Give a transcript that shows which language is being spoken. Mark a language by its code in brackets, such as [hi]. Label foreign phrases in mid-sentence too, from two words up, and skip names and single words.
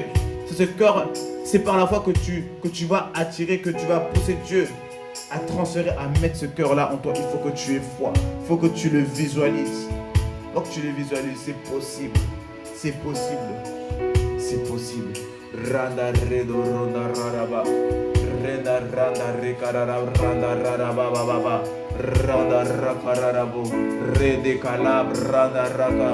[fr] C'est par la foi que tu vas attirer, que tu vas pousser Dieu à transférer, à mettre ce cœur-là en toi. Il faut que tu aies foi. Il faut que tu le visualises. Il faut que tu le visualises. C'est possible. C'est possible. C'est possible. Randa redo ronda raraba. Renda randa rekarara randa raraba baba. Randa rakararabo. Rede kalab randa raka.